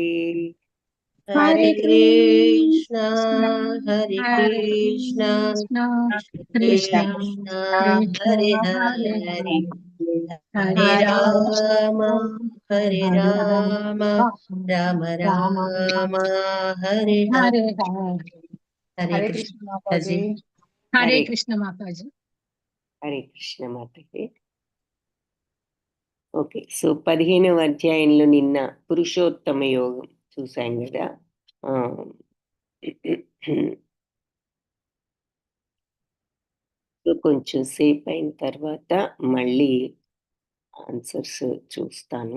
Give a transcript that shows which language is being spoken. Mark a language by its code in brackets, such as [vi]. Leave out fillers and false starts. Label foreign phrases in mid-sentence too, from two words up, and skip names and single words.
[sa] हरे कृष्णा कृष्ण कृष्ण हरे हरे, हरे राम राम राम हरे हरे. [hi] हरे कृष्ण माताजी. हरे कृष्ण माताजी. हरे कृष्ण माताजी. [te] ఓకే, సో 15వ అధ్యాయంలో నిన్న పురుషోత్తమ యోగం చూసాం కదా. కొంచెం సేపు అయిన తర్వాత మళ్ళీ ఆన్సర్స్ చూస్తాను.